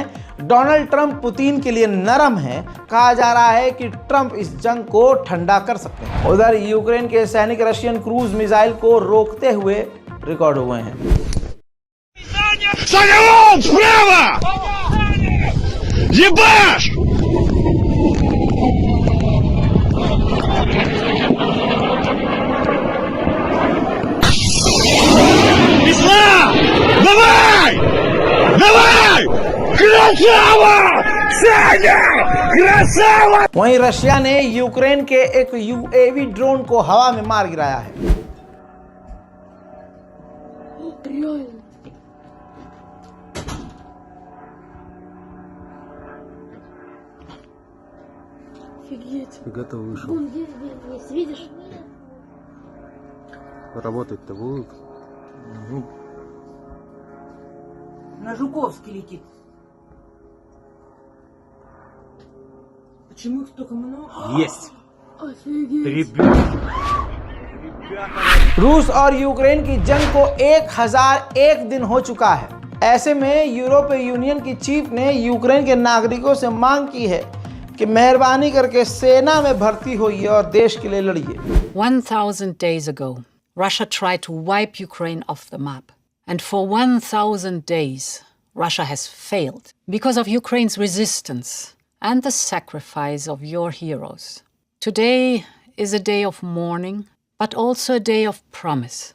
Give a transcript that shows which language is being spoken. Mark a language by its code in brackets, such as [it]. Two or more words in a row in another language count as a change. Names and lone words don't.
[hi] डोनाल्ड ट्रंप पुतिन के लिए नरम है, कहा जा रहा है कि ट्रंप इस जंग को ठंडा कर सकते हैं। उधर यूक्रेन के सैनिक [en] Russian cruise missile [hi] को रोकते हुए रिकॉर्ड हुए हैं। [ru] Ебаш! Ислам! Давай! Давай! Красава! Саня! Красава! [hi] वहीं रशिया ने यूक्रेन के एक [en] UAV drone [hi] को हवा में मार गिराया है। [ru] Реально. Офигеть. Фига-то вышел. Вон есть, видишь? Работать-то будут? Ну, На Жуковский летит. Почему их столько много? есть! Офигеть. Ребята! [hi] रूस और यूक्रेन की जंग को 1001 दिन हो चुका है। ऐसे में यूरोपीय यूनियन की चीफ ने यूक्रेन के नागरिकों से मांग की है कि मेहरबानी करके सेना में भर्ती होइए और देश के लिए लड़िए। [en] 1,000 days ago, Russia tried to wipe Ukraine off the map. And for 1,000 days, Russia has failed because of Ukraine's resistance and the sacrifice of your heroes. Today is a day of mourning, but also a day of promise.